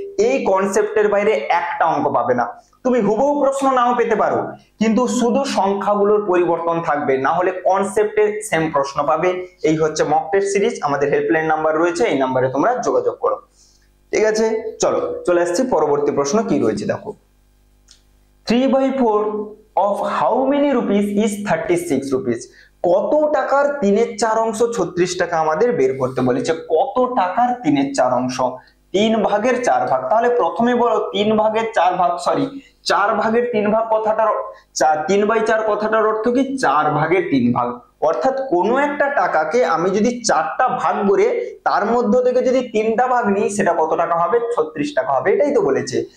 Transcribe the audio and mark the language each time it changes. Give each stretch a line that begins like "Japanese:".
Bangla: এই কনসেপ্টের বাইরে একটা অঙ্ক পাবে না। তুমি হুবহু প্রশ্ন নাও পেতে পারো, কিন্তু শুধু সংখ্যাগুলোর পরিবর্তন থাকবে, না হলে কনসেপ্টের সেম প্রশ্ন পাবে। এই হচ্ছে মক টেস্ট সিরিজ। আমাদের হেল্পলাইন নাম্বার রয়েছে, এই নাম্বারে তোমরা যোগাযোগ করো। ঠিক আছে, চলো চলে আসছি পরবর্তী প্রশ্ন কি রয়েছে দেখো।
English: 3/4 of how many rupees is 36 rupees?
Bangla: কত টাকার 3/4 অংশ 36 টাকা আমাদের বের করতে বলেছে। কত টাকার 3/4 অংশ? 3 ভাগের 4 ভাগ। তাহলে প্রথমে বলো 3 ভাগের 4 ভাগ, সরি 4 ভাগের 3 ভাগ কথাটার 3/4 কথাটার অর্থ কি? 4 ভাগের 3 ভাগ। অর্থাৎ কোনো একটা টাকাকে আমি যদি 4টা ভাগ করে তার মধ্য থেকে যদি 3টা ভাগ নিই, সেটা কত টাকা হবে? 36 টাকা হবে। এটাই তো বলেছে।